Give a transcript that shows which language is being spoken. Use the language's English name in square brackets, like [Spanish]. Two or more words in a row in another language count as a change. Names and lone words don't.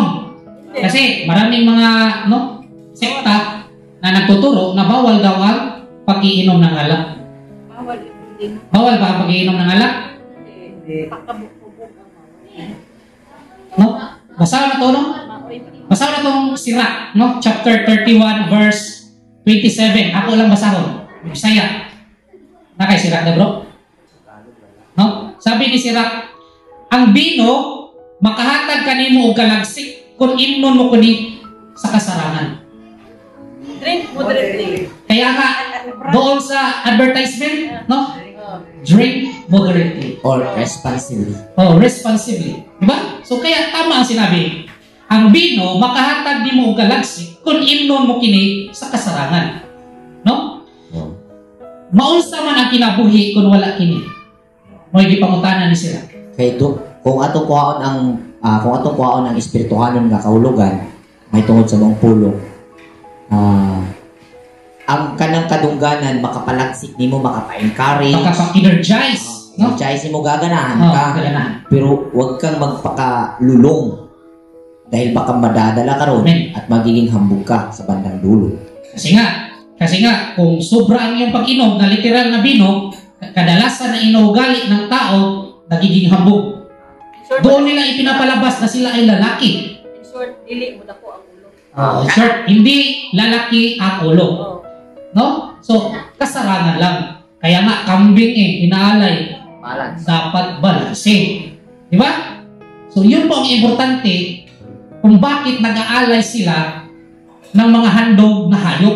[Filipino] Kasi maraming mga sekta na nagtuturo na bawal daw ang pag-iinom ng alak. Bawal ba ang pag-iinom ng alak? No? Basahin na to, no? Basahin na tong Sirach, no? Chapter 31, verse 27. [Cebuano] Ako lang basahon. Bisaya. Na kay Sirach na, bro? No? [Filipino] Sabi ni [Cebuano] Sirach, ang bino, makahatag kanimo og kalagsik kung imnon mo kuni sa kasarangan. [English] Drink moderately. [Filipino] Kaya nga, doon sa advertisement, no? [English] Drink moderately. Or responsibly. Oh, responsibly. [Filipino] Diba? So, kaya tama ang sinabi. [Cebuano] Ang bino, makahatag di mo og kalagsik kung imnon mo kini sa kasarangan. No? Maunsa man ang kinabuhi kung wala kini. Mo'y gipangutanan ni sila. Kay do, kung atong kuhaon ang espirituhanon nga kahulugan, may tungod sa mong pulong. Ang kanang kadungganan makapalagsik nimo, makapa-encourage, Makapa-energize. No? energize mo gaganahan Oh, ka. gaganahan. [Filipino] Pero huwag kang magpakalulong dahil baka madadala ka ron Amen. at magiging hambog ka sa bandang dulo. Kasi nga, kung sobra ang iyong pag-inom na literal na bino, kadalasan na inuugali ng tao, nagiging hambog. Doon nila ipinapalabas na sila ay lalaki. [English] In short, [Cebuano] dili mo dako ang ulo. [English] In short, [Filipino] hindi lalaki ang ulo. Oh. [Cebuano] No? So, kasarangan lang. [Filipino] Kaya nga, kambing inaalay. Balance. Dapat balanse. Di ba? So, yun po ang importante kung bakit nag-aalay sila ng mga handog na hayop.